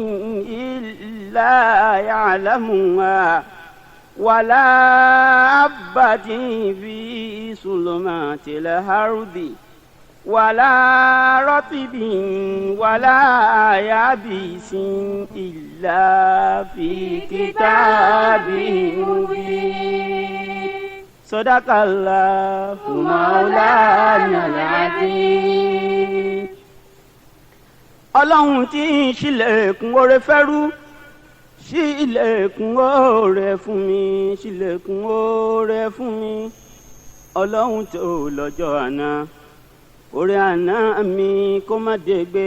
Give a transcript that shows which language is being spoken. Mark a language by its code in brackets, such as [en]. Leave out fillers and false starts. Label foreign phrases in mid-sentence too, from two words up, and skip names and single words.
[ar] إلا يعلمها ولا حبة في ظلمات الأرض ولا رطب ولا يابس إلا في كتاب مبين. صدق الله مولانا العظيم. [yo] Ọlọ́run tí ń ṣílẹ̀kùn oore fẹ́rú, ṣí ilẹ̀kùn oore fún mi, ṣílẹ̀kùn oore fún mi. Ọlọ́run tó lọ́jọ́ àná, oore àná mi kó má dégbé.